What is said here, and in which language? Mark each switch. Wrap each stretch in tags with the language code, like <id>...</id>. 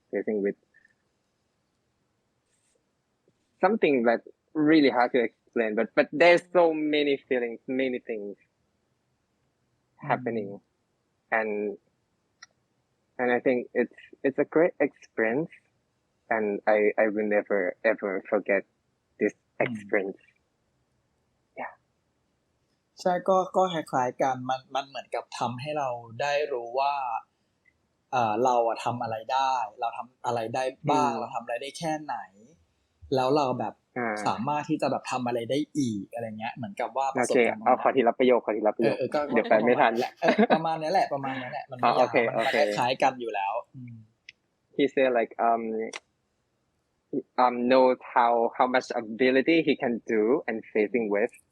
<en>Facing with something that really hard to explain, but there's so many feelings, many things happening, and I think it's a great experience, and I will never ever forget this experience.</en> <th>ใช่ก็คล้ายๆกันมันเหมือนกับทำให้เราได้รู้ว่าเราทำอะไรได้เราทำอะไรได้บ้างเราทำอะไรได้แค่ไหนแล้วเราแบบสามารถที่จะแบบทำอะไรได้อีกอะไรเงี้ยเหมือนกับว่าประสบการณ์ เอาขอทีละประโยคเดี๋ยวแปลไม่ทัน ประมาณนี้แหละมันไม่ยากมันคล้ายๆกันอยู่แล้ว</th> <en>He said like knows how much ability he can do and facing with.</en>